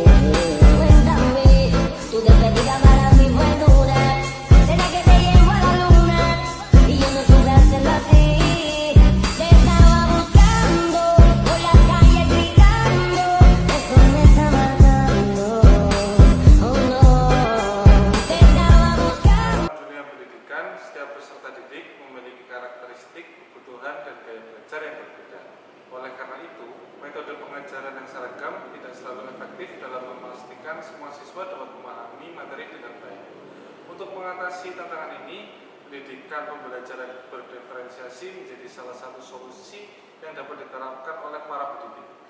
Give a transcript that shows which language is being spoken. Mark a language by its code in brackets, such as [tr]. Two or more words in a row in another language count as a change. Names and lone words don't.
[es] Cuéntame, tu despedida para mí fue dura, será que te llevo a la luna, y yo no supe hacerlo así. Te estaba buscando, por la calle gritando, eso me está matando, oh no. Te estaba buscando. [id] Dunia pendidikan, setiap peserta didik memiliki karakteristik, kebutuhan, dan gaya belajar yang berbeda. Oleh karena itu, metode pengajaran yang seragam tidak selalu efektif dalam memastikan semua siswa dapat memahami materi dengan baik. Untuk mengatasi tantangan ini, pendidikan pembelajaran berdiferensiasi menjadi salah satu solusi yang dapat diterapkan oleh para pendidik.